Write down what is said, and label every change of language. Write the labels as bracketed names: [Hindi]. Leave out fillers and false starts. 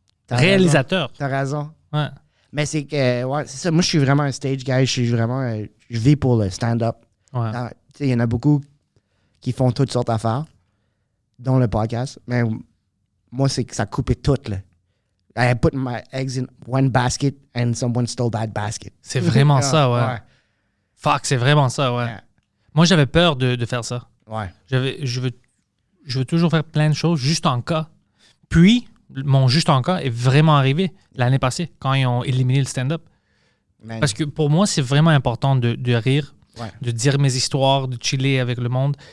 [French] Réalisateur. T'as raison. Ouais. Mais c'est que, ouais, c'est ça. Moi, je suis vraiment un [English] stage guy. [French] Je vis pour le stand-up. Ouais. Il y en a beaucoup qui font toutes sortes d'affaires, dont le podcast. Mais moi, c'est que ça coupait tout, là. [English] I put my eggs in one basket and someone stole that basket. [French] C'est vraiment ça, ouais. Fuck, c'est vraiment ça, ouais. [English] Yeah. [French] Moi, j'avais peur de faire ça. Ouais. Je veux toujours faire plein de choses juste en cas. Puis, mon juste en cas est vraiment arrivé l'année passée, quand ils ont éliminé le stand-up. Man. Parce que pour moi, c'est vraiment important de rire, de dire mes histoires, de chiller avec le monde.